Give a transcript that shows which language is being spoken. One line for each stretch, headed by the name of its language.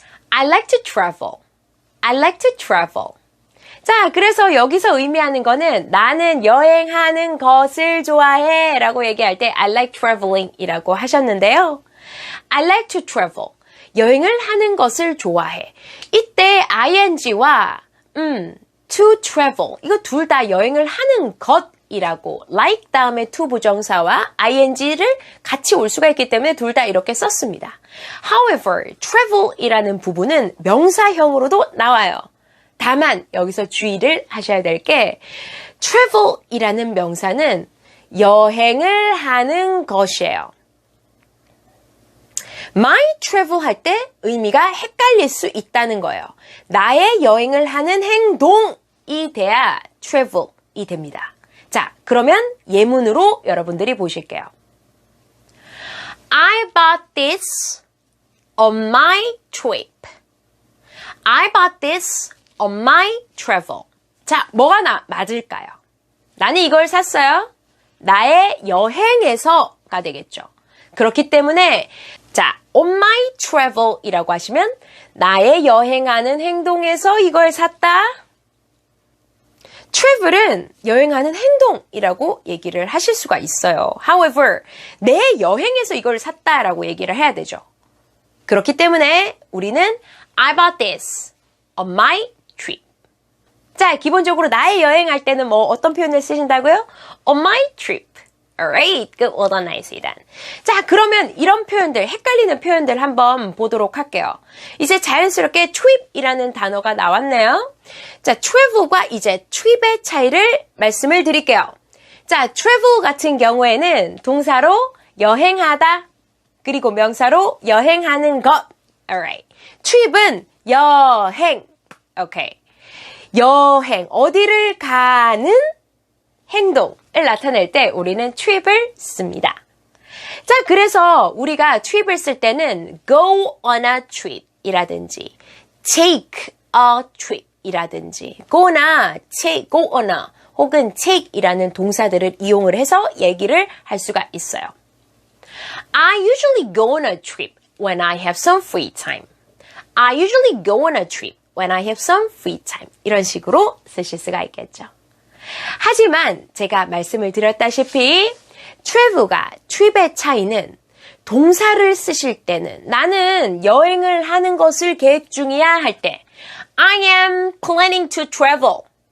English: I like to travel. I like to travel.
Korean: 자, 그래서 여기서 의미하는 거는 나는 여행하는 것을 좋아해 라고 얘기할 때
English: I like traveling
Korean: 이라고 하셨는데요.
English: I like to travel.
Korean: 여행을 하는 것을 좋아해. 이때 ing와 to travel. 이거 둘 다 여행을 하는 것이라고 like 다음에 to 부정사와 ing를 같이 올 수가 있기 때문에 둘 다 이렇게 썼습니다. However, travel이라는 부분은 명사형으로도 나와요. 다만 여기서 주의를 하셔야 될 게 travel이라는 명사는 여행을 하는 것이에요. My travel 할 때 의미가 헷갈릴 수 있다는 거예요. 나의 여행을 하는 행동이 돼야 travel이 됩니다. 자, 그러면 예문으로 여러분들이 보실게요.
English: I bought this on my trip. I bought this on my travel.
Korean: 자, 뭐가 맞을까요? 나는 이걸 샀어요. 나의 여행에서가 되겠죠. 그렇기 때문에 자,
English: on my travel
Korean: 이라고 하시면 나의 여행하는 행동에서 이걸 샀다. travel은 여행하는 행동이라고 얘기를 하실 수가 있어요. However, 내 여행에서 이걸 샀다라고 얘기를 해야 되죠. 그렇기 때문에 우리는
English: I bought this on my trip.
Korean: 자, 기본적으로 나의 여행할 때는 뭐 어떤 표현을 쓰신다고요?
English: On my trip. Alright, good, well done, nicely done.
Korean: 자, 그러면 이런 표현들, 헷갈리는 표현들 한번 보도록 할게요. 이제 자연스럽게 trip이라는 단어가 나왔네요. 자, travel과 이제 trip의 차이를 말씀을 드릴게요. 자, travel 같은 경우에는 동사로 여행하다, 그리고 명사로 여행하는 것. Alright. trip은 여행. 오케이. 여행, 어디를 가는 행동을 나타낼 때 우리는 trip을 씁니다. 자, 그래서 우리가 trip을 쓸 때는
English: go on a trip
Korean: 이라든지
English: take a trip
Korean: 이라든지 go나 go on a 혹은 take 이라는 동사들을 이용을 해서 얘기를 할 수가 있어요.
English: I usually go on a trip when I have some free time. I usually go on a trip when I have some free time.
Korean: 이런 식으로 쓰실 수가 있겠죠. 하지만 제가 말씀을 드렸다시피 travel과 trip의 차이는 동사를 쓰실 때는 나는 여행을 하는 것을 계획 중이야 할 때
English: I am planning to travel.